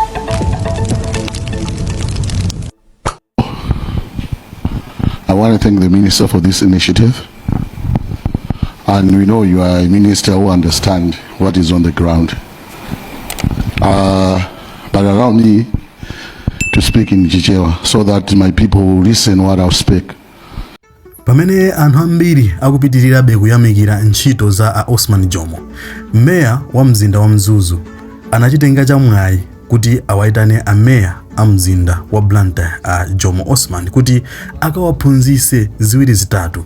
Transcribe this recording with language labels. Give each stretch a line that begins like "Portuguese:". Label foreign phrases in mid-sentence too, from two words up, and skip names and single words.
English: I want to thank the minister for this initiative. And we know you are a minister who understands what is on the ground. But allow me to speak in Chichewa so that my people will listen what I'll speak.
Nyanja: Pamene anthu ambiri akupitirirabe kuyamikira ntchito za Osman Jomo, meya wa mzinda wa Mzuzu anachitenga chamwayi kuti awayitane ameya a mzinda wa Blantyre Jomo Osman kuti akawaphunzitse ziwiri zitatu.